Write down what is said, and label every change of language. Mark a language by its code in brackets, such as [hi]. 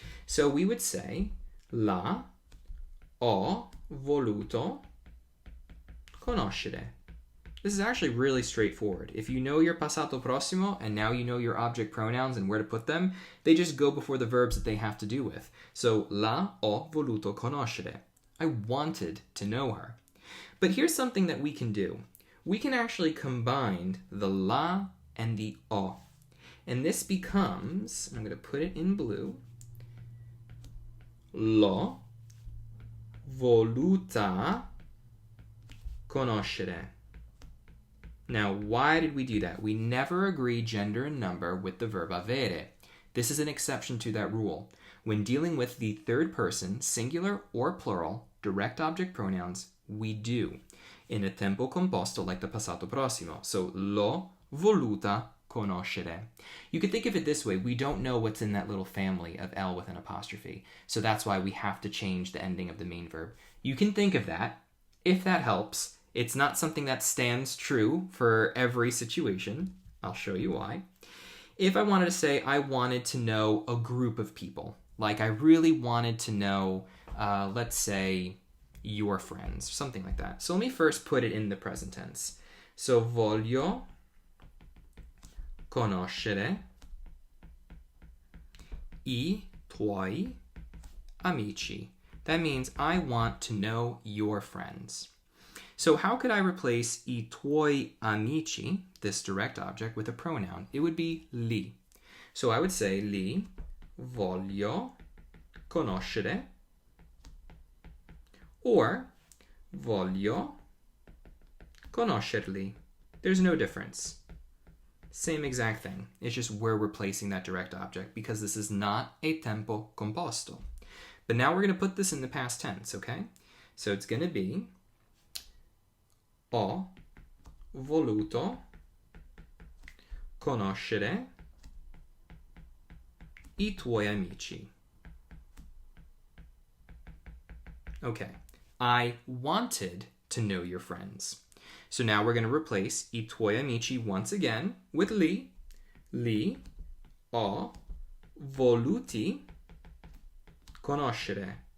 [en] So we would say [it] la ho voluto conoscere. [en] This is actually really straightforward. If you know your passato prossimo and now you know your object pronouns and where to put them, they just go before the verbs that they have to do with. [it] So, la ho voluto conoscere. [en] I wanted to know her. But here's something that we can do. We can actually combine the la and the o. And this becomes, I'm going to put it in blue, [it] l'ho voluta conoscere. [en] Now, why did we do that? We never agree gender and number with the verb avere. This is an exception to that rule. When dealing with the third person, singular or plural, direct object pronouns, we do. In a tempo composto like the passato prossimo. So, [it] l'ho voluta conoscere. [en] You could think of it this way. We don't know what's in that little family of L with an apostrophe. So that's why we have to change the ending of the main verb. You can think of that, if that helps. It's not something that stands true for every situation. I'll show you why. If I wanted to say I wanted to know a group of people, like I really wanted to know, let's say, your friends, something like that. So let me first put it in the present tense. [it] So voglio conoscere I tuoi amici. [en] That means I want to know your friends. So how could I replace [it] I tuoi amici, [en] this direct object, with a pronoun? It would be li. So I would say [it] li voglio conoscere [en] or [it] voglio conoscerli. [en] There's no difference. Same exact thing. It's just we're replacing that direct object because this is not a tempo composto. But now we're going to put this in the past tense, okay? So it's going to be [it] ho voluto conoscere I tuoi amici. [en] Okay, I wanted to know your friends. So now we're going to replace [it] I tuoi amici [en] once again with li. [it] Li ho voluti conoscere.